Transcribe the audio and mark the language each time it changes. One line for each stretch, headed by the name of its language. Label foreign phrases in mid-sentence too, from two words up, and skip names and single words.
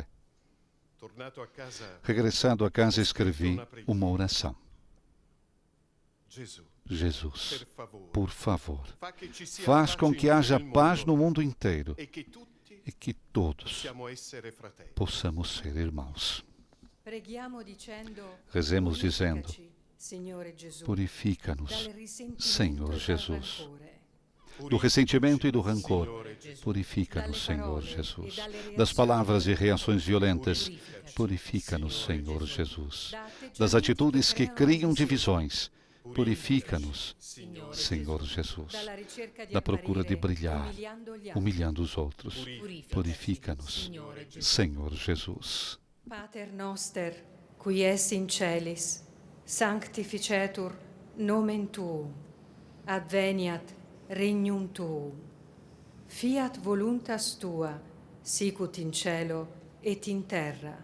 Portuguese: Regressado a casa, escrevi uma oração. Jesus, por favor, faz com que haja paz no mundo inteiro e que todos possamos ser irmãos. Rezemos dizendo:
Italian: Signore Gesù,
Portuguese: purifica-nos,
Italian: dal risentimento
Portuguese: Senhor
Italian: e dal Jesus, rancore,
Portuguese: do ressentimento e do rancor. Purifica-nos, Senhor Jesus, das palavras e reações violentas. Purifica-nos, Senhor Jesus, das atitudes que criam divisões. Purifica-nos, Senhor Jesus, da procura de brilhar, humilhando os outros. Purifica-nos, Senhor Jesus.
Latin: Pater noster, qui es in celis, sanctificetur nomen tuum, adveniat regnum tuum, fiat voluntas tua, sicut in cielo et in terra.